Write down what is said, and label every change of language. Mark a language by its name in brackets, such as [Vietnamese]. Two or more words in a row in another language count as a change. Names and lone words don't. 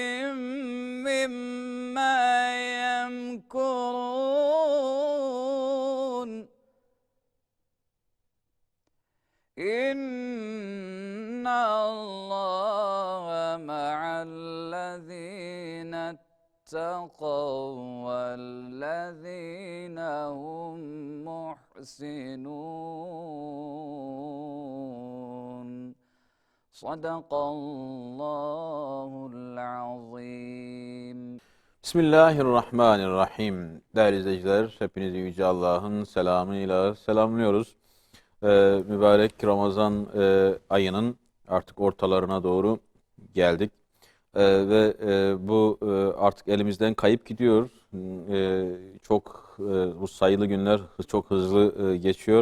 [Arabic] مما يمكرون إن الله مع الذين اتقوا والذين هم محسنون. صدق الله العظيم. بسم الله الرحمن الرحيم. [Turkish] Değerli izleyiciler, hepinizi Yüce Allah'ın selamıyla selamlıyoruz. Mübarek Ramazan ayının artık ortalarına doğru geldik. Ve bu artık elimizden kayıp gidiyor. Bu sayılı günler çok hızlı geçiyor.